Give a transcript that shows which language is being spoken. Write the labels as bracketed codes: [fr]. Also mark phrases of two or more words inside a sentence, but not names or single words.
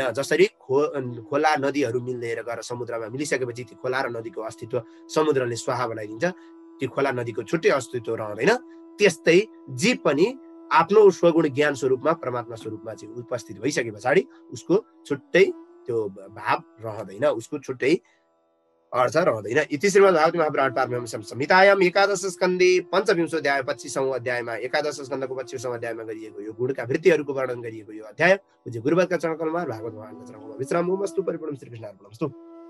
[ne] जसरी खोला नदीहरू मिलेर गएर समुद्रमा मिलिसकेपछि त्यो खोला र नदीको अस्तित्व समुद्रले स्वाहा बनाइदिन्छ, त्यो खोला नदीको छुट्टै अस्तित्व रहँदैन। त्यस्तै जीव पनि आफ्नो स्वगुण ज्ञान स्वरूपमा परमात्मा स्वरूपमा चाहिँ उपस्थित भइसके पछाडि उसको छुट्टै त्यो भाव रहँदैन, उसको छुट्टै अर्थ रहँदैन। [sa] इति श्रीमद् भागवत महापुराण पारमहंस संहितायाम एकादश स्कन्धे पञ्चविंशो अध्याय [ne] 25औं अध्यायमा एकादश स्कन्धको 25औं अध्यायमा गरिएको यो गुणका वृत्तिहरूको वर्णन गरिएको यो अध्याय पूज्य गुरुवरका चरणकमलमा भागवत भगवानका चरणकमलमा विश्रामोमस्तु। [sa] परिपूर्ण श्रीकृष्ण अर्पणमस्तु।